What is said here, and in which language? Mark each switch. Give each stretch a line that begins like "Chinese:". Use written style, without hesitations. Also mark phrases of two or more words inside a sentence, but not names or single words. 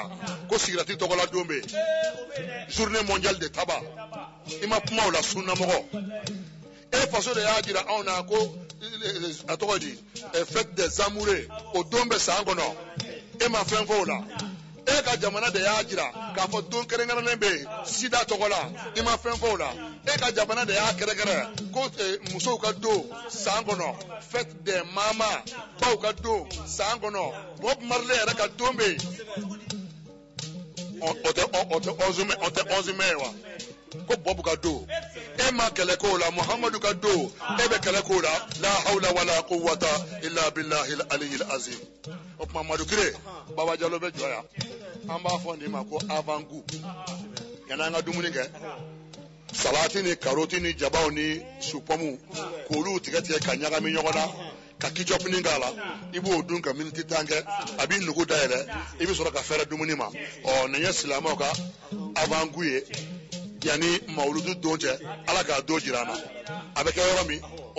Bambara: yan ko sigirati tɔgɔla don bɛ
French: journée mondiale de tabac
Bambara: i ma kuma o la sunnamɔgɔ e faso de y'a jira anw na ko a tɔgɔ di
French: fête des amoureux
Bambara: o don bɛ san kɔnɔ e ma fɛn fɔ o la e ka jamana de y'a jira k'a fɔ don kɛrɛnkɛrɛnnen bɛ yen sida tɔgɔ la i ma fɛn fɔ o la e ka jamana de y'a kɛrɛkɛrɛ ko musow ka don san kɔnɔ
French: fête des mamas
Bambara: baw ka don san kɔnɔ Bob Marley yɛrɛ ka don bɛ yen o tɛ 11 mai wa ko Bob ka don e ma kɛlɛ k'o la Muhammadu ka don e bɛ kɛlɛ k'o la
Arabic: لا حول ولا قوة إلا بالله العلي العظيم
Bambara: o tuma Madukire Baba Jalo bɛ jɔ yan an b'a fɔ nin ma ko avant-goût yan'an ka dumuni kɛ salati ni karoti ni jabaw ni supomu k'olu tigɛ tigɛ ka ɲagami ɲɔgɔn na ka kicɔpini k'a la i b'o dun ka miniti 10 kɛ a b'i nugu dayɛlɛ i bɛ sɔrɔ ka fɛrɛ dumuni ma nin ye silamɛw ka avant-goût ye yanni mawuludu don cɛ ala k'a don jira an na a bɛ kɛ yɔrɔ min o